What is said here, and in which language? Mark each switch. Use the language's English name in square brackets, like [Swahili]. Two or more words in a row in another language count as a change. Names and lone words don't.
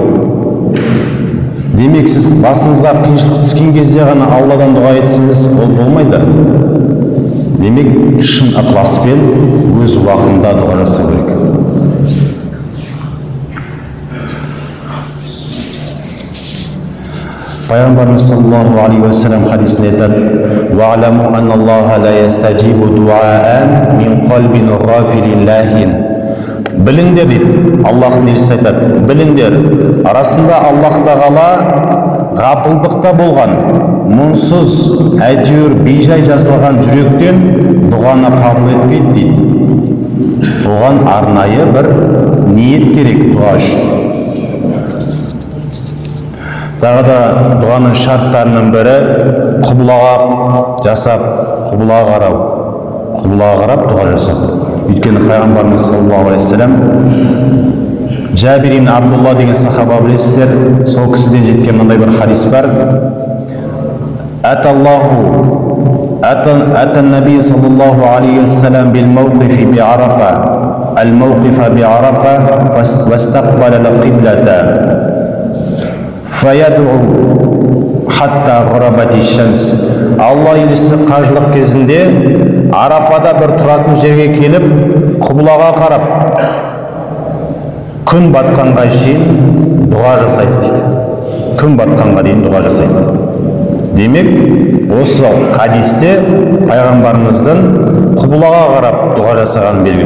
[Kazakh] Демек, сіз басыңызға қиыншылық түскен кезде ғана Алладан дұға етсеңіз, ол болмайды. Демек, шын ықыласпен өз уақытында дұға жасау керек. Пайғамбарымыз [Arabic] صلى الله عليه وسلم [Kazakh] хадисінде айтады: [Arabic] «واعلموا أن الله لا يستجيب دعاء من قلب غافل لاه». [Kazakh] Біліңдер дейді, Аллах несі айтады, біліңдер, арасында Аллах тағала ғапылдықта болған, мұңсыз, әйтеуір бейжай жасалған жүректен дұғаны қабыл етпейді дейді. Оған арнайы бір ниет керек дұға үшін. Тағы да дұғаның шарттарының бірі құбылаға жасап, құбылаға қарау, құбылаға қарап дұға жасап. Өйткені пайғамбарымыз [Arabic] صلى الله عليه وسلم [Kazakh] Жабир ибн Абдулла деген сахаба білесіздер, сол кісіден жеткен мынандай бір хадис бар. [Arabic] أتى النبي صلى الله عليه وسلم بالموقف بعرفة الموقف بعرفة واستقبل القبلة فيدعو حتى غربت الشمس. [Kazakh] Алла елшісі қажылық кезінде Арафада бір тұратын жерге келіп, құбылаға қарап, күн батқанға шейін дұға жасайды дейді. Күн батқанға дейін дұға жасайды. Демек, осы хадисте пайғамбарымыздың құбылаға қарап дұға жасаған белгілі.